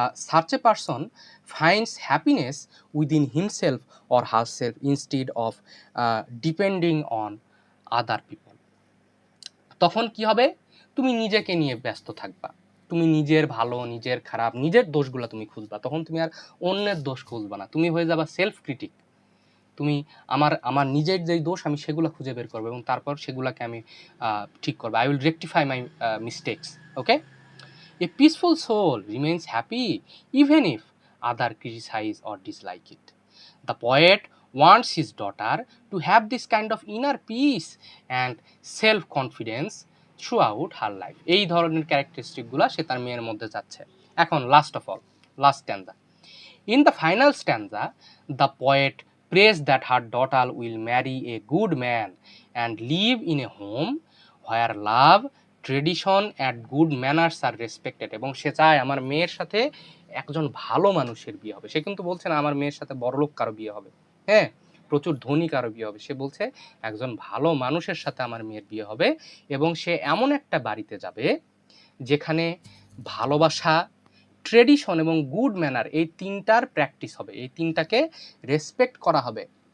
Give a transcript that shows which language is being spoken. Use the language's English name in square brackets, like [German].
[English] such a person finds happiness within himself or herself instead of depending on other people. [Bangla] তখন কি হবে, তুমি নিজেকে নিয়ে ব্যস্ত থাকবা, তুমি নিজের ভালো, নিজের খারাপ, নিজের দোষগুলো তুমি খুঁজবা, তখন তুমি আর অন্যের দোষ খুঁজবা না, তুমি হয়ে যাবা সেলফ ক্রিটিক। তুমি আমার নিজের যেই দোষ আমি সেগুলো খুঁজে বের করবো এবং তারপর সেগুলোকে আমি ঠিক করবো। [English] I will rectify my mistakes. Okay, a peaceful soul remains happy even if other criticise or dislike it. The poet wants his daughter to have this kind of inner peace and self confidence throughout her life. [Bangla] এই ধরনের ক্যারেক্টারিস্টিকগুলো সে তার মেয়ের মধ্যে যাচ্ছে। এখন last of all, last স্ট্যান্জা। [English] In the final stanza, the poet prays that her daughter will marry a good man and live in a home where love, tradition and good manners are respected. [Bangla] এবং সে চায় আমার মেয়ের সাথে একজন ভালো মানুষের বিয়ে হবে। সে কিন্তু বলছে না আমার মেয়ের সাথে বড়লোক কারো বিয়ে হবে, হ্যাঁ, প্রচুর ধনী কারো বিয়ে হবে। সে বলছে একজন ভালো মানুষের সাথে আমার মেয়ের বিয়ে হবে এবং সে এমন একটা বাড়িতে যাবে যেখানে ভালোবাসা, ট্রেডিশন এবং গুড ম্যানার এই তিনটার প্র্যাকটিস হবে, এই তিনটাকে রেসপেক্ট করা হবে।